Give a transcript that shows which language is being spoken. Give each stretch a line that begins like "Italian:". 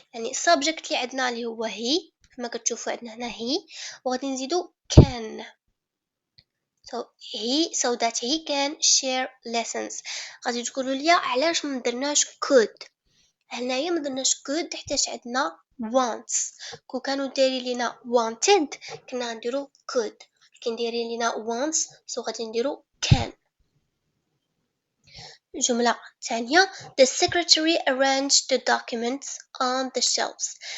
Arabic: يعني subject اللي عندنا اللي هو هي كما كتشوفوا عندنا هنا هي، وغادي نزيدو كان
English: so that he can share lessons.
Arabic: غادي تقولوا لي علاش ما درناش could؟ هنايا ما درناش could حيت عندنا wants. كون كانوا دايرين لينا wanted كنا نديرو could، لكن دايرين لينا wants سو غادي نديرو can. الجملة الثانية
English: the secretary arranged the documents on the shelves.